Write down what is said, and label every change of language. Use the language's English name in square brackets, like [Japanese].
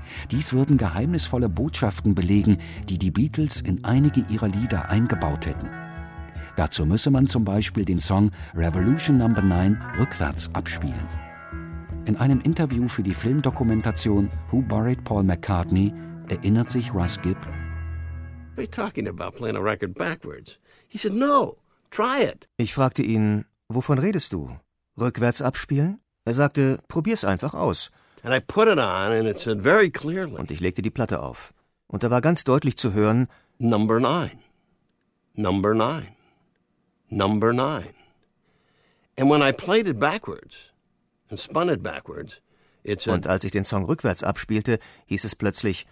[German] Dies würden geheimnisvolle Botschaften belegen, die die Beatles in einige ihrer Lieder eingebaut hätten. Dazu müsse man zum Beispiel den Song Revolution No. 9 rückwärts abspielen. In einem Interview für die Filmdokumentation Who Buried Paul McCartney erinnert sich Russ Gibb. [English] Are you talking about playing a record backwards? He said, no, try it. [German] Ich fragte ihn, wovon redest du? Rückwärts abspielen? Er sagte, probier's einfach aus. [English] And I put it on and it said very clearly. [German] Und ich legte die Platte auf. Und da war ganz deutlich zu hören, [English] Number 9. Number 9. Number 9. And when I played it backwards and spun it backwards, it said, [German] und als ich den Song rückwärts abspielte, hieß es plötzlich,